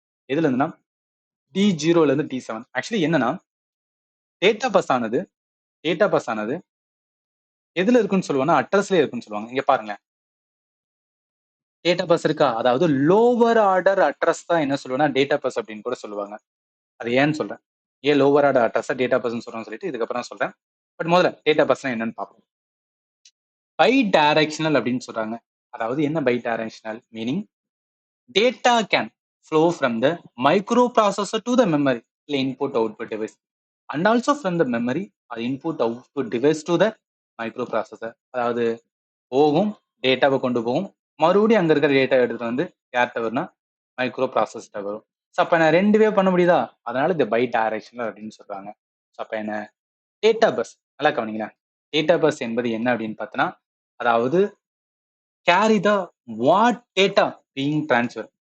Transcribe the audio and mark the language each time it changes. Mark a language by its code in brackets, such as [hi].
[ta] எதுல இருந்துன்னா D0ல இருந்து D7. ஆக்சுவலி என்னன்னா டேட்டா பஸ் ஆனது எதுல இருக்குன்னு சொல்லுவாங்கன்னா அட்ரஸ்லயே இருக்குன்னு சொல்லுவாங்க. இங்க பாருங்க. டேட்டா பஸ் இருக்கா? அதாவது லோவர் ஆர்டர் அட்ரஸ் தான் என்ன சொல்லுவேன்னா டேட்டா பஸ் அப்படின்னு கூட சொல்லுவாங்க. அது ஏன்னு சொல்றேன். ஏன் லோவர் ஆர்டர் அட்ரஸ் டேட்டா பஸ்ன்னு சொல்றோம்னு சொல்லிட்டு இதுக்கப்புறம் சொல்றேன். பட் முதல்ல டேட்டா பஸ்னா என்னன்னு பார்ப்போம். பை டைரக்ஷனல் அப்படின்னு சொல்றாங்க. அதாவது என்ன [en] Bidirectional meaning data can flow from the microprocessor to the memory இல்ல input output device and also from the memory or input output device to the microprocessor. [ta] அதாவது போகும் டேட்டாவை கொண்டு போகும் மறுபடியும் அங்க இருக்கிற டேட்டா எடுத்து வந்து யார்கிட்ட வரும்னா மைக்ரோ ப்ராசஸ்ட வரும். ஸோ அப்ப நான் ரெண்டுவே பண்ண முடியுதா அதனால இந்த பை டைரக்ஷனல் அப்படின்னு சொல்றாங்க. ஸோ அப்ப என்ன டேட்டா பஸ் நல்லா கவனிங்களேன். டேட்டா பஸ் என்பது என்ன அப்படின்னு பார்த்தோன்னா அதாவது [en] Carry the what data being transfer.